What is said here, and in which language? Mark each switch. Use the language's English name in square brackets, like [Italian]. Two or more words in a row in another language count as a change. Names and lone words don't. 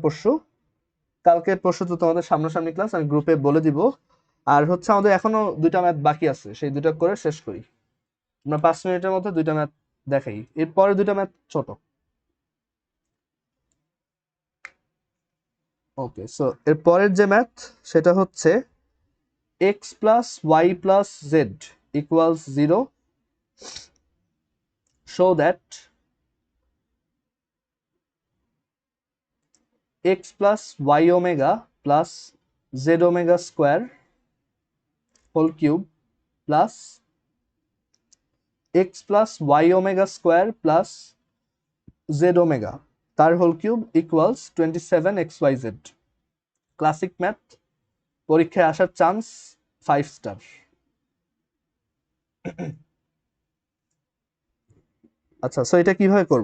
[Bangla] সো কালকে পরশু কালকে পরশু তো তোমাদের সামনাসামনি ক্লাস, আমি গ্রুপে বলে দিব। আর হচ্ছে আমাদের এখনো 2টা ম্যাথ বাকি আছে, সেই 2টা করে শেষ করি। আমরা 5 মিনিটের মধ্যে 2টা ম্যাথ দেখাই, এরপরে 2টা ম্যাথ ছোট। ওকে, সো এর পরের যে ম্যাথ সেটা হচ্ছে [English] x plus y plus z equals 0, show that x plus y omega plus z omega square whole cube plus x plus y omega square plus z omega তার whole cube equals 27xyz. [Bangla] ক্লাসিক ম্যাথ, পরীক্ষায় আসার চান্স 5 স্টার। আচ্ছা, সো এটা কিভাবে করব?